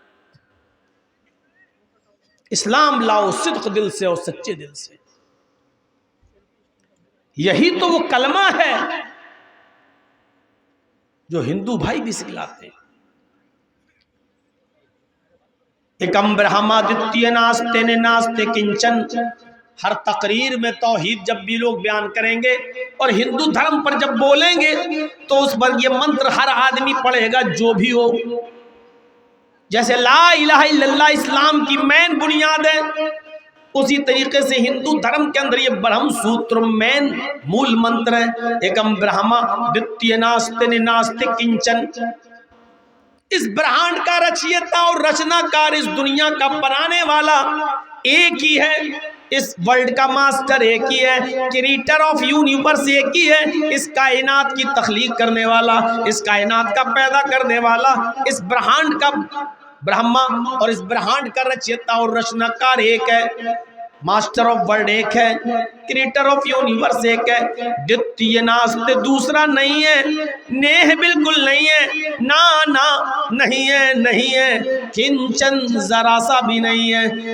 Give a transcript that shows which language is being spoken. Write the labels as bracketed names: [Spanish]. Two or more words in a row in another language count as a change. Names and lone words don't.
[Urdu] اسلام لاؤ صدق دل سے اور سچے دل سے، یہی تو وہ کلمہ ہے جو ہندو بھائی بھی سکھلاتے ہیں۔ [Sanskrit] एकम् ब्रह्माद्वितीय नास्ति नास्ति किंचन, [Urdu] ہر تقریر میں توحید جب بھی لوگ بیان کریں گے اور ہندو دھرم پر جب بولیں گے تو اس پر یہ منتر ہر آدمی پڑھے گا جو بھی ہو۔ جیسے [Arabic] لا الہ الا اللہ [Urdu] اسلام کی مین بنیاد ہے، اسی طریقے سے ہندو دھرم کے اندر یہ برہم سوتر مین مول منتر ہے، [Sanskrit] एकम् ब्रह्म द्वितीय नास्ति नास्ति किंचन. [Urdu] اس برہانڈ کا رچیتا اور رچنا کار، اس دنیا کا بنانے والا ایک ہی ہے، اس ورلڈ کا ماسٹر ایک ہی ہے، [English] creator of universe [Urdu] ایک ہی ہے، اس کائنات کی تخلیق کرنے والا، اس کائنات کا پیدا کرنے والا، اس برہانڈ کا برہما اور اس برہانڈ کا رچیتا اور رچناکار ایک ہے، [English] master of world [Urdu] ایک ہے، [English] creator of universe [Urdu] ایک ہے، [Sanskrit] द्वितीय नास्ति [Urdu] دوسرا نہیں ہے، نیہ بالکل نہیں ہے، نا نہیں ہے، نہیں ہے، کنچن ذرا سا بھی نہیں ہے۔